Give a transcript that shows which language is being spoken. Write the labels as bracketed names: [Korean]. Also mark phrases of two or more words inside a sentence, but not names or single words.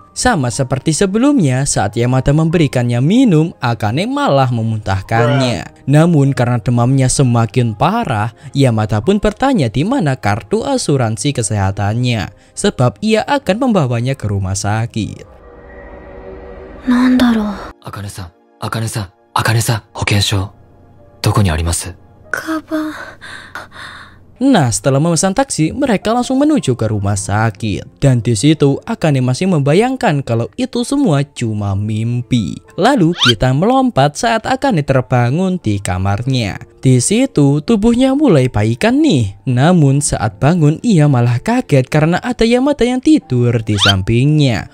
[Indonesian] Sama seperti sebelumnya, saat Yamada memberikannya minum, Akane malah memuntahkannya. Namun karena demamnya semakin parah, Yamada pun bertanya di mana kartu asuransi kesehatannya, sebab ia akan membawanya ke rumah sakit. [Japanese] なんだろう。あかねさん、あかねさん、あかねさん、保険証、どこにあります？カバン。 [Indonesian] Nah, setelah memesan taksi, mereka langsung menuju ke rumah sakit. Dan di situ Akane masih membayangkan kalau itu semua cuma mimpi. Lalu kita melompat saat Akane terbangun di kamarnya. Di situ tubuhnya mulai baikan nih. Namun saat bangun ia malah kaget karena ada Yamada yang tidur di sampingnya.